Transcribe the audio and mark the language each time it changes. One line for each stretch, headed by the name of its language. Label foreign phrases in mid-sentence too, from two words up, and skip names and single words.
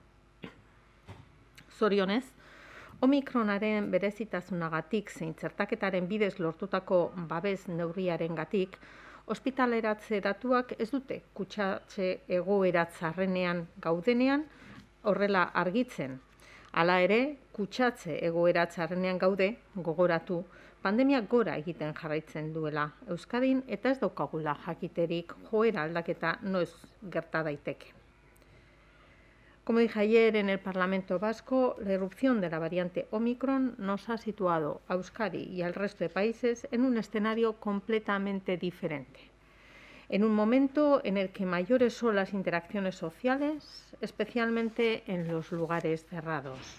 Basque: Zorionez, Omikronaren berezitasunagatik zein txertaketaren bidez lortutako babes neurriarengatik, ospitaleratze datuak ez dute kutsatze egoera txarrenean gaudenean horrela argitzen. Hala ere, kutsatze egoera txarrenean gaude, gogoratu, pandemia gora egiten jarraitzen duela Euskadin eta ez daukagula jakiterik joera aldaketa noiz gerta daiteke.
Spanish: Como dije ayer en el Parlamento Vasco, la irrupción de la variante Omicron nos ha situado a Euskadi y al resto de países en un escenario completamente diferente. En un momento en el que mayores son las interacciones sociales, especialmente en los lugares cerrados.